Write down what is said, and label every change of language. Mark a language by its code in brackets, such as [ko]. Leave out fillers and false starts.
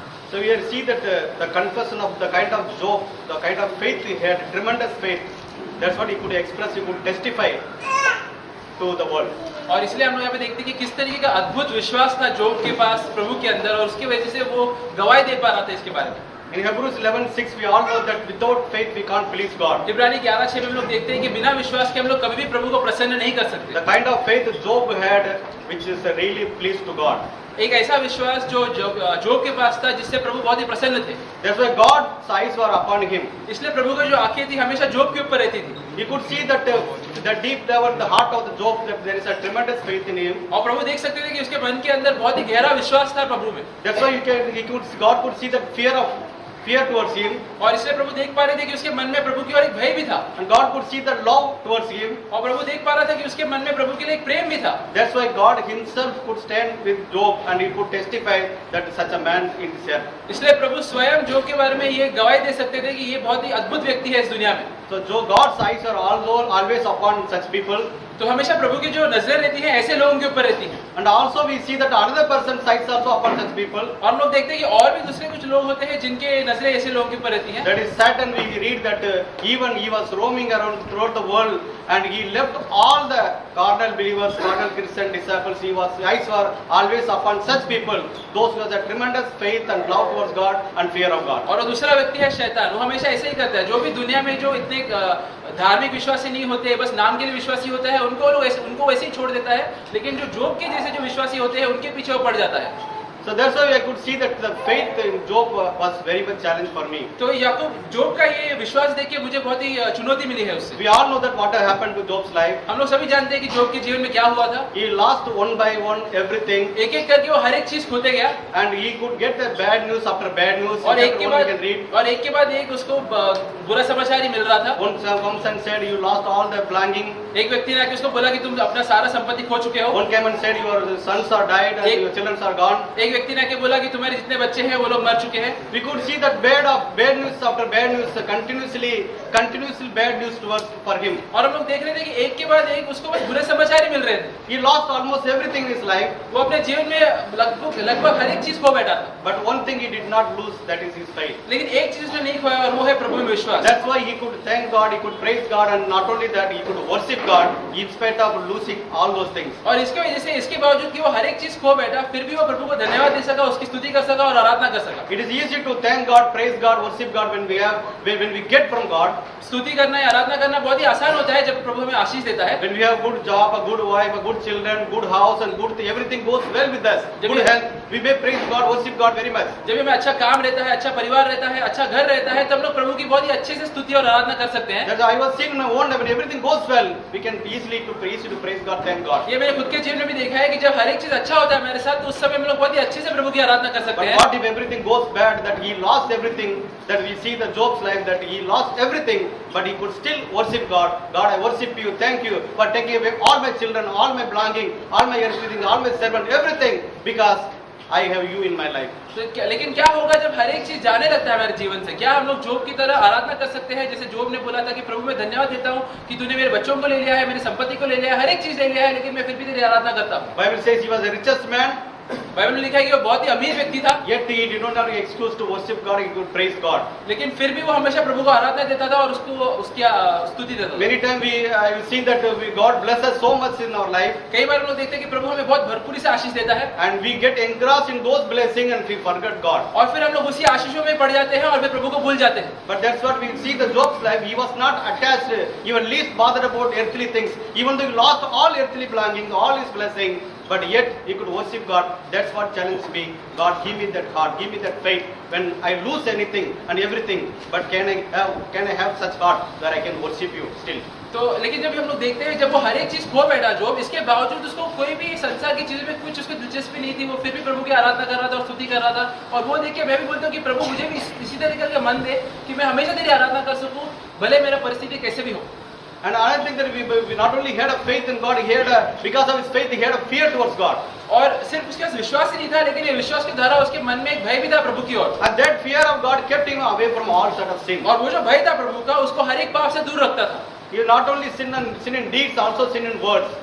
[en] So we see that the confession of the kind of Job, the kind of faith he had, tremendous faith. That's what he could express, he could testify to the world. [hi] और इसलिए हम लोग यहाँ पे देखते हैं कि किस तरीके का अद्भुत विश्वास था जोब के पास प्रभु के अंदर, और उसकी वजह से वो गवाही दे पा रहा था इसके बारे में। [en] In Hebrews 11:6 we all know that without faith we can't please God. [hi] इब्रानी 11:6 में हम लोग देखते हैं कि बिना विश्वास के हम लोग कभी भी प्रभु को प्रसन्न नहीं कर सकते। [en] The kind of faith Job had, which is really pleased to God. [hi] एक ऐसा विश्वास जो जोब के पास था जिससे प्रभु बहुत ही प्रसन्न थे। [en] That's why God's eyes were upon him. [hi] इसलिए प्रभु की जो आंखें थी हमेशा जोब के ऊपर रहती थी। [en] He could see that the deep down the heart of the Job, that there is a tremendous faith in him. [hi] और प्रभु देख सकते थे कि उसके मन के अंदर बहुत ही गहरा विश्वास था प्रभु में। [en] That's why God could see that fear towards him, [hi] और इसलिए प्रभु देख पा रहे थे कि उसके मन में प्रभु की ओर एक भय भी था। [en] and God could see the love towards him. [hi] और प्रभु देख पा रहा था कि उसके मन में प्रभु के लिए एक प्रेम भी था। [en] That's why God himself could stand with Job and he could testify that such a man is there. [hi] इसलिए प्रभु स्वयं जोब के बारे में ये गवाही दे सकते थे कि ये बहुत ही अद्भुत व्यक्ति है इस दुनिया में। [en] So God's eyes are always upon such people. [hi] तो हमेशा प्रभु की जो नजर रहती है ऐसे लोगों के ऊपर रहती है। [en] And also we see that another person's eyes also upon such people. [hi] और हम लोग देखते हैं कि और भी दूसरे कुछ लोग होते हैं जिनके नजरें ऐसे लोगों के ऊपर रहती हैं। [en] That is Satan. We read that even he was roaming around throughout the world and he left all the carnal believers, carnal Christian disciples. His eyes were always upon such people, those who have a tremendous faith and love towards God and fear of God. [hi] और दूसरा व्यक्ति है शैतान। वो हमेशा ऐसे ही करता है। जो भी दुनिया में जो इतने धार्मिक विश्वासी नहीं होते, बस नाम के लिए विश्वासी होता है, उनको वैसे ही छोड़ देता है। लेकिन जो जोब के जैसे जो विश्वासी होते हैं उनके पीछे वो पड़ जाता है। [en] So that's why I could see that the faith in Job was very much challenge for me. [hi] तो याकूब जोब का ये विश्वास देख के मुझे बहुत ही चुनौती मिली है उससे। [en] We all know that what happened to Job's life. [hi] हम लोग सभी जानते हैं कि जोब के जीवन में क्या हुआ था। [en] He lost one by one everything. [hi] एक एक करके वो हर एक चीज खोते गया। [en] And he could get the bad news after bad news. [hi] और एक के बाद एक उसको बुरा समाचार ही मिल रहा था। [en] One comes and said you lost all the belonging. [hi] एक व्यक्ति ने आके उसको बोला कि तुम अपना सारा संपत्ति खो चुके हो। [en] One came and said your sons are died and your children are gone. [hi] एक एक व्यक्ति ने आके बोला कि तुम्हारे जितने बच्चे हैं वो लोग मर चुके हैं। [en] We could see that bad news after bad news, continuously bad news towards for him. [hi] और हम लोग देख रहे थे कि एक के बाद एक उसको बस बुरे समाचार ही मिल रहे थे। [en] He lost almost everything in his life, [hi] वो अपने जीवन में लगभग हर एक चीज खो बैठा था, [en] but one thing he did not lose, that is his faith. [hi] लेकिन एक चीज उसने नहीं खोया और वो है प्रभु में विश्वास। [en] That's why he could thank God, he could praise God, and not only that, he could worship God in spite of losing all those things. [hi] और इसके वजह से इसके बावजूद कि वो हर एक चीज खो बैठा, फिर भी वो प्रभु को धन्यवाद दे सका, उसकी स्तुति कर सका और आराधना कर सका। [en] It is easy to thank God, praise God, worship God when we get from God. [hi] स्तुति करना या आराधना करना बहुत ही आसान होता है जब प्रभु हमें आशीष देता है। [en] When we have good job, a good wife, a good children, good house, and everything goes well with us. Good health, we may praise God, worship God very much. [hi] जब हमें अच्छा काम रहता है, अच्छा परिवार रहता है, अच्छा घर रहता है, तब लोग प्रभु की बहुत ही अच्छे से स्तुति और आराधना कर सकते हैं। [en] That I was seeing my own life, when everything goes well, we can easily to praise God, thank God. [hi] ये मैंने खुद के जीवन में भी देखा है कि जब हर एक चीज अच्छा होता है मेरे साथ, तो उस समय हम लोग बहुत ही अच्छे से प्रभु की आराधना कर सकते [en] But [hi] हैं। [en] what if everything goes bad, that he lost everything, that we see the Job's life, that he lost everything, but he could still worship God. God, I worship you, thank you for taking away all my children, all my belonging, all my everything, all my servant, everything, because I have you in my life. [hi] लेकिन क्या होगा जब हर एक चीज जाने लगता है हमारे जीवन से? क्या हम लोग जोब की तरह आराधना कर सकते हैं, जैसे जोब ने बोला था कि प्रभु मैं धन्यवाद देता हूँ कि तूने मेरे बच्चों को ले लिया है, मेरी संपत्ति को ले लिया है, हर एक चीज ले लिया है, लेकिन मैं फिर भी तेरी आराधना करता हूँ। [en] Bible says he was the richest man, [hi] Bible में लिखा है कि वो बहुत ही अमीर व्यक्ति था, [en] yet he did not have an excuse to worship God, he could praise God. [hi] लेकिन फिर भी वो हमेशा प्रभु को आराधना देता था और उसको उसकी स्तुति देता था। [en] Many times I will see that God bless us so much in our life, [hi] कई बार हम लोग देखते हैं कि प्रभु हमें बहुत भरपूरी से आशीष देता है [en] and we get engrossed in those blessings and we forget God. [hi] और फिर हम लोग उसी आशीषों में पड़ जाते हैं और फिर प्रभु को भूल जाते हैं। [en] But that's what we see the Job's life. He was not attached, even least bothered about earthly things. Even though he lost all earthly belongings, all his blessings, but yet he could worship God. That's what challenged me. God, give me that heart, give me that faith. When I lose anything and everything, but can I have such heart that I can worship you still? [hi] तो लेकिन जब हम लोग देखते हैं जब वो हर एक चीज खो बैठा जोब, इसके बावजूद उसको कोई भी संसार की चीजों में कुछ उसको दिलचस्पी नहीं थी, वो फिर भी प्रभु की आराधना कर रहा था और स्तुति कर रहा था। और वो देख के मैं भी बोलता हूँ कि प्रभु मुझे भी इसी तरीके का मन दे कि मैं हमेशा तेरी आराधना कर सकूं, भले मेरा परिस्थिति कैसे भी हो। [en] And another thing that we not only had a faith in God, he had because of his faith, he had a fear towards God. [hi] और सिर्फ उसके पास विश्वास ही नहीं था, लेकिन ये विश्वास के द्वारा उसके मन में एक भय भी था प्रभु की ओर। [en] And that fear of God kept him away from all sort of sin. [hi] और वो जो भय था प्रभु का, उसको हर एक पाप से दूर रखता था। [en] He not only sin in deeds, also sin in words.